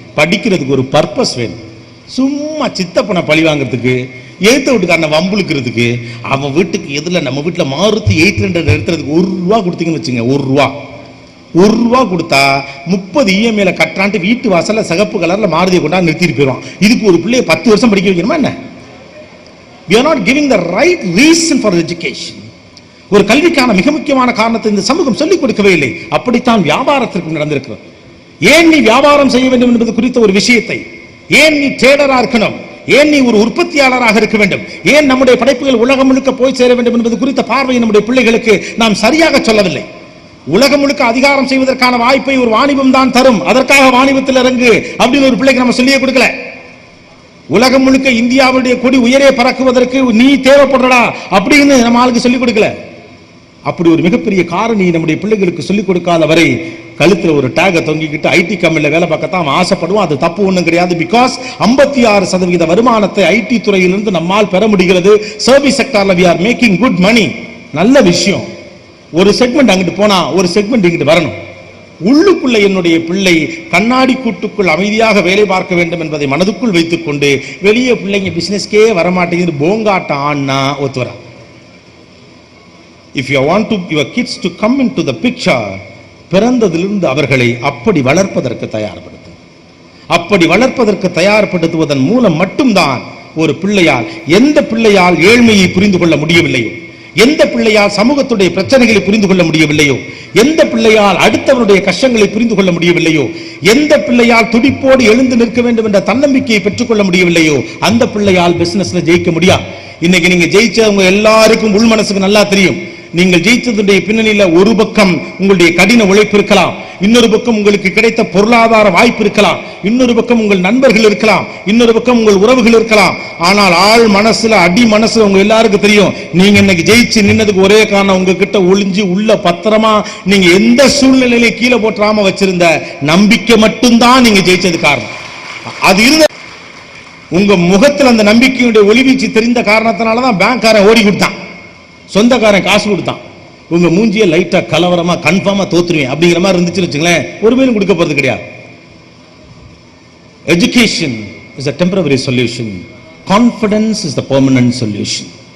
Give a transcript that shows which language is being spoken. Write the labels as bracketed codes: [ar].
[ta] படிக்கிறதுக்கு ஒரு பர்பஸ் வேணும். சும்மா சித்தப்பனை பழி வாங்கிறதுக்கு, எழுத்த வீட்டுக்காரனை வம்புழுக்கிறதுக்கு, அவன் வீட்டுக்கு எதுல நம்ம வீட்டுல மாருதி 800 எடுத்துறதுக்கு 1 ரூபா கொடுத்தீங்கன்னு வச்சுங்க. 1 ரூபா கொடுத்தா 30 இஎம்ஐல கட்டுறான்ட்டு வீட்டு வாசல்ல சிகப்பு கலர்ல மாருதியை கொண்டா நிறுத்திட்டு போயிடுவான். இதுக்கு ஒரு பிள்ளைய 10 வருஷம் படிக்க வைக்கணுமா என்ன? [en] We are not giving the right reason for education. [ta] ஒரு கல்விக்கான மிக முக்கியமான காரணத்தை இந்த சமூகம் சொல்லிக் கொடுக்கவே இல்லை. அப்படித்தான் வியாபாரத்திற்கு நடந்திருக்கிறது. ஏன் நீ வியாபாரம் செய்ய வேண்டும் என்பது குறித்த ஒரு விஷயத்தை, ஏன் நீ ட்ரேடரா இருக்கணும், ஏன் நீ ஒரு உற்பத்தியாளராக இருக்க வேண்டும், ஏன் நம்முடைய படைப்புகள் உலகம் முழுக்க போய் சேர வேண்டும் என்பது குறித்த பார்வையை நம்முடைய பிள்ளைகளுக்கு நாம் சரியாக சொல்லவில்லை. உலகம் முழுக்க அதிகாரம் செய்வதற்கான வாய்ப்பை ஒரு வாணிபம் தான் தரும், அதற்காக வாணிபத்தில் இறங்கு அப்படின்னு ஒரு பிள்ளைக்கு நம்ம சொல்லியே கொடுக்கல. உலகம் முழுக்க இந்தியாவுடைய கொடி உயரே பறக்குவதற்கு நீ தேவைப்படுறடா அப்படின்னு நம்ம ஆளுக்கு சொல்லிக் கொடுக்கல. அப்படி ஒரு மிகப்பெரிய காரணி நம்முடைய பிள்ளைகளுக்கு சொல்லிக் கொடுக்காத வரை கழுத்துல ஒரு டேக தொங்கிக்கிட்டு ஐடி கம்பெனில வேலை பார்க்கத்தான் ஆசைப்படுவோம். அது தப்பு ஒண்ணும் கிடையாது. பிகாஸ் 56% வருமானத்தை ஐடி துறையிலிருந்து நம்மால் பெற முடிகிறது. [en] Service செக்டார்ல we are making good money. [ta] நல்ல விஷயம். ஒரு செக்மெண்ட் அங்கிட்டு போனா ஒரு செக்மெண்ட் இங்கிட்டு வரணும். உள்ளுக்குள்ள என்னுடைய பிள்ளை கண்ணாடி கூட்டுக்குள் அமைதியாக வேலை பார்க்க வேண்டும் என்பதை மனதுக்குள் வைத்துக் கொண்டு வெளியே பிள்ளைங்க பிசினஸ்க்கே வரமாட்டேங்குது போங்காட்டம் ஆனா ஒத்துவர. [en] If you want to your kids to come into the picture, [ta] பிறந்ததிலிருந்து அவர்களை அப்படி வளர்ப்பதற்கு தயார்படுத்து. அப்படி வளர்ப்பதற்கு தயார்படுத்துவதன் மூலம் மட்டும்தான் ஒரு பிள்ளையால், எந்த பிள்ளையால் ஏழ்மையை புரிந்து கொள்ள முடியவில்லையோ, எந்த பிள்ளையால் சமூகத்துடைய பிரச்சனைகளை புரிந்து கொள்ள முடியவில்லையோ, எந்த பிள்ளையால் அடுத்தவருடைய கஷ்டங்களை புரிந்து கொள்ள முடியவில்லையோ, எந்த பிள்ளையால் துடிப்போடு எழுந்து நிற்க வேண்டும் என்ற தன்னம்பிக்கையை பெற்றுக்கொள்ள முடியவில்லையோ, அந்த பிள்ளையால் பிசினஸ்ல ஜெயிக்க முடியாது. இன்னைக்கு நீங்க ஜெயிச்சவங்க எல்லாருக்கும் உள் மனசுக்கு நல்லா தெரியும். நீங்கள் ஜெயித்ததுடைய பின்னணியில ஒரு பக்கம் உங்களுடைய கடின உழைப்பு இருக்கலாம், இன்னொரு பக்கம் உங்களுக்கு கிடைத்த பொருளாதார வாய்ப்பு இருக்கலாம், இன்னொரு பக்கம் உங்கள் நண்பர்கள் இருக்கலாம், இன்னொரு பக்கம் உங்கள் உறவுகள் இருக்கலாம். ஆனால் ஆள் மனசுல, அடி மனசுல உங்க எல்லாருக்கும் தெரியும் நீங்க இன்னைக்கு ஜெயிச்சு நின்னதுக்கு ஒரே காரணம் உங்ககிட்ட ஒளிஞ்சு உள்ள பத்திரமா நீங்க எந்த சூழ்நிலையில கீழே போட்டுறாம வச்சிருந்த நம்பிக்கை மட்டும்தான் நீங்க ஜெயிச்சது காரணம். அது இருந்த உங்க முகத்தில் அந்த நம்பிக்கையுடைய ஒளிவீச்சு தெரிந்த காரணத்தினாலதான் பேங்க்காரன் ஓடி கொடுத்தான், சொந்தக்காரன் காசு கொடுத்தான். உங்க மூஞ்சிய லைட்டா கலவரமா கன்ஃபார்மா தோத்துருவேன் அப்படிங்கிற மாதிரி இருந்துச்சுன்னு வச்சுங்களேன், ஒரு மேலும் கொடுக்க போறது கிடையாது. [en] Education is a temporary solution. Confidence is the permanent solution.